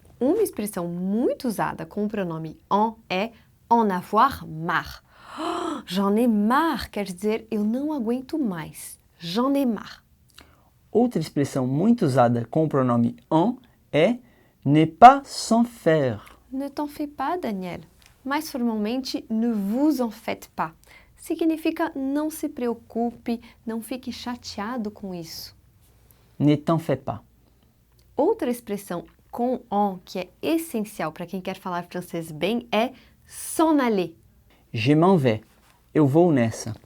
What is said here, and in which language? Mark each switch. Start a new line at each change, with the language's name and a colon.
Portuguese: Uma expressão muito usada com o pronome en é
French: en avoir marre. Oh, j'en ai marre
Portuguese: quer dizer eu não aguento mais.
French: J'en ai marre.
Portuguese: Outra expressão muito usada com o pronome en é
French: ne pas s'en faire. Ne t'en fais pas, Daniel.
Portuguese: Mais formalmente,
French: ne vous en faites pas.
Portuguese: Significa não se preocupe, não fique chateado com isso.
French: Ne t'en fais pas.
Portuguese: Outra expressão com en que é essencial para quem quer falar francês bem é
French: s'en aller. Je m'en vais.
Portuguese: Eu vou nessa.